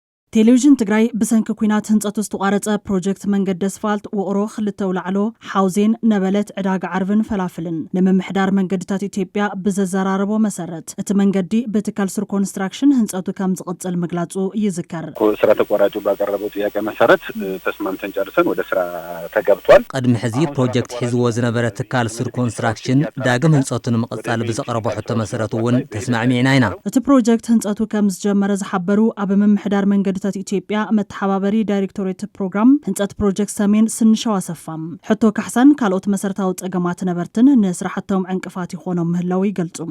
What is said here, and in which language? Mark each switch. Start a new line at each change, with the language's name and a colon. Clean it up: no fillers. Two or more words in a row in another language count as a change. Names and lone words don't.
Tigrinya: ቴሌቪዥን ትግራይ ብሰንኪ ኩናት ህንፀቱ ዝተቋረፀ ፕሮጀክት መንገዲ ኣስፋልት ውቅሮ ክልተ ውላዕሎ ሓውዜን ነበለት ዕዳጋ ዓርብን ፈላፍልን ንምምሕዳር መንገድታት ኢትዮጵያ ብዘዘራረቦ መሰረት እቲ መንገዲ በትካል ስር ኮንስትራክሽን ህንፀቱ ከም ዝቅፅል ምግላጹ ይዝከር።
Amharic: ስራ ተቋራጩ ባቀረበው ጥያቄ መሰረት ተስማምተን ጨርሰን ወደ ስራ ተገብቷል።
Tigrinya: ቀድሚ ሕዚ ፕሮጀክት ሒዝዎ ዝነበረ ትካል ስር ኮንስትራክሽን ዳግም ህንፀቱ ንምቅጻል ብዘቀረቦ ሕቶ መሰረት እውን ተስማዕሚዕና ኢና። እቲ ፕሮጀክት ህንፀቱ ከም ዝጀመረ ዝሓበሩ ኣብ ምምሕዳር መንገድታት ኢትዮጵያ መተሓባበሪ ዳይሬክቶሬት ፕሮግራም ህንፀት ፕሮጀክት ሰሜን ስንሻው ኣሰፋም ሕቶ ካሕሳን ካልኦት መሰረታዊ ጸገማት ነበርትን ንስራሕቶም ዕንቅፋት ይኾኖም ምህላው ይገልጹም።